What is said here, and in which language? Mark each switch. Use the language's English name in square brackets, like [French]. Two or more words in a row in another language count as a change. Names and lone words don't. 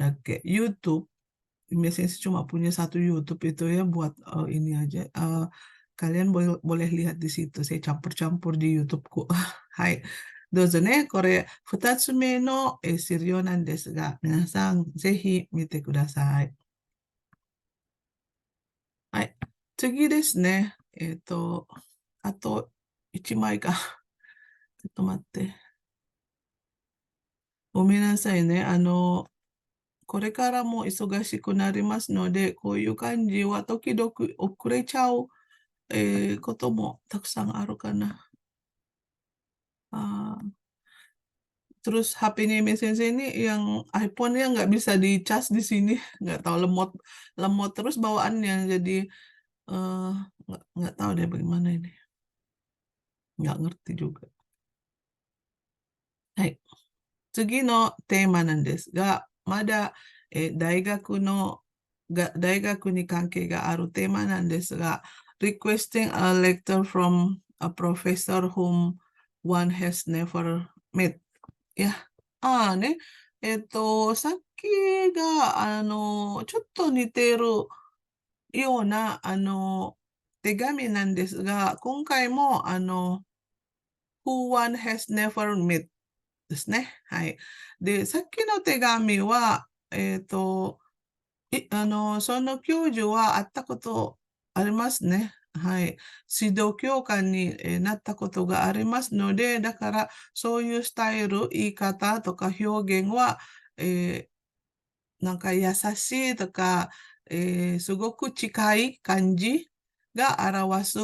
[Japanese] じゃあ、質問があれば、ぜひ、グループとか、 [Indonesian] YouTube Biasanya sih cuma punya satu YouTube itu ya buat ini aja. Kalian boleh lihat di situ. Saya campur-campur di YouTube-ku. Hai. どうぞね。 [Japanese] これ、二つ目の、資料なんですが、皆さん、ぜひ見てください。はい。次ですね。あと1枚か。ちょっと待って。ごめんなさいね。これからも忙しくなりますので、こういう感じは時々遅れちゃう、こともたくさんあるかな。 [Indonesian] Terus HP-nya Imi Sensei ini yang iPhone-nya nggak bisa dicas di sini, nggak tahu lemot lemot terus bawaannya, jadi eh, nggak tahu deh bagaimana ini, nggak ngerti juga. [Japanese] Hai. 次のテーマなんですが、まだ、大学に関係があるテーマなんですが、 [English] requesting a lecture from a professor whom one has never met. [Japanese] いや、ね。さっきが、ちょっと似ているような、手紙なんですが、今回も、 [English] who one has never met [Japanese] ですね。はい。で、さっきの手紙は、その教授は会ったことありますね。はい。指導教官になったことがありますので、だからそういうスタイル、言い方とか表現は、なんか優しいとか、すごく近い感じが表す。